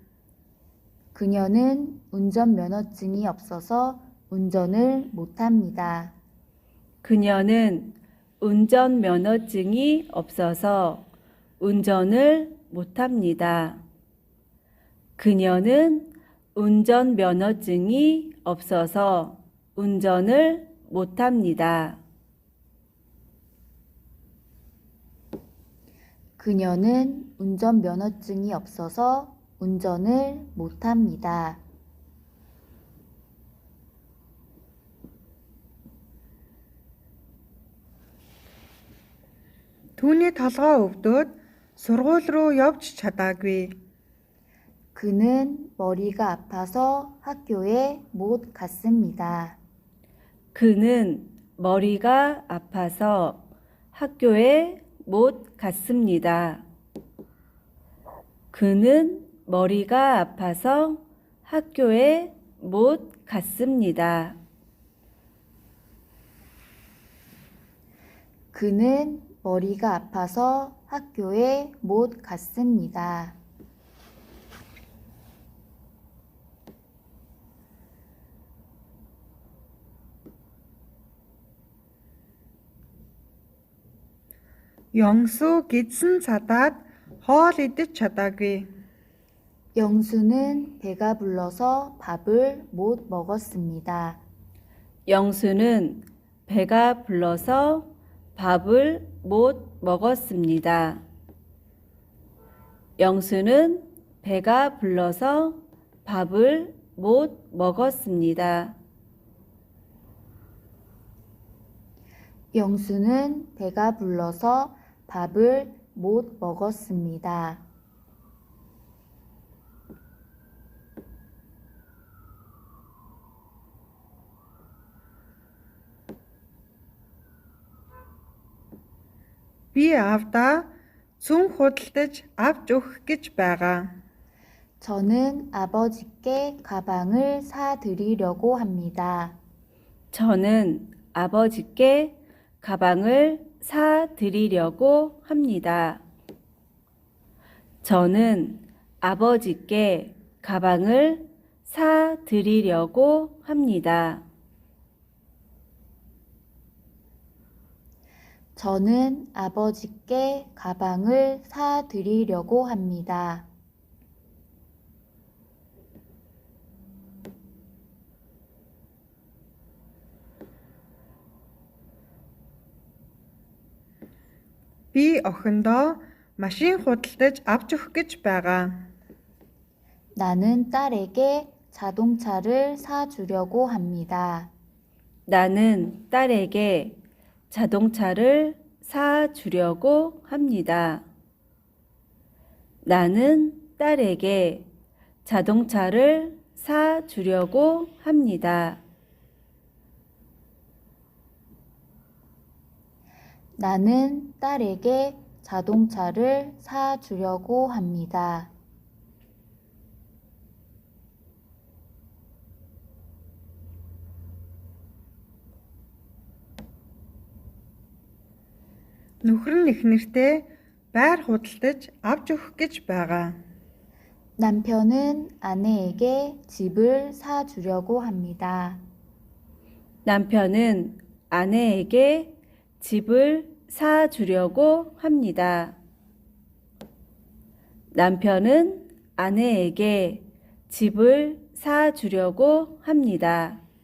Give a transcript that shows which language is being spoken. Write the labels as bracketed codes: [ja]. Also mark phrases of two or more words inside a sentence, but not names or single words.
[ko] 그녀는 운전면허증이 없어서 운전을 못합니다. 그녀는 운전면허증이 없어서 운전을 못합니다. 그녀는 운전면허증이 없어서 운전을 못합니다. 그녀는 운전면허증이 없어서 운전을 못합니다. [mn] Түүний толгой өвдөд сургууль руу явж чадаагүй. [ko] 그는 머리가 아파서 학교에 못 갔습니다. 그는 머리가 아파서 학교에 못 갔습니다. 그는 머리가 아파서 학교에 못 갔습니다. 그는 머리가 아파서 학교에 못 갔습니다. [mn] Ёнсуу гидсэн цадаад хоол идэж чадаагүй. [ko] 영수는 배가 불러서 밥을 못 먹었습니다. 영수는 배가 불러서 밥을 못 먹었습니다. 영수는 배가 불러서 밥을 못 먹었습니다. 영수는 배가 불러서 밥을 못 먹었습니다. [mn] Би аавдаа цүн худалдаж авч өгөх гэж байгаа. [ko] 저는 아버지께 가방을 사드리려고 합니다. 저는 아버지께 가방을 사드리려고 합니다. 저는 아버지께 가방을 사드리려고 합니다. 저는 아버지께 가방을 사드리려고 합니다. [mn] Би охиндоо машин худалдаж авч өгөх гэж байгаа. [ko] 나는 딸에게 자동차를 사주려고 합니다. 나는 딸에게 자동차를 사주려고 합니다. 나는 딸에게 자동차를 사주려고 합니다. 나는 딸에게 자동차를 사주려고 합니다. [mn] Нөхөр нь эхнэртээ байр худалдаж авч өгөх гэж байгаа. [ko] 남편은 아내에게 집을 사주려고 합니다. 남편은 아내에게 집을 사주려고 합니다. 남편은 아내에게 집을 사주려고 합니다.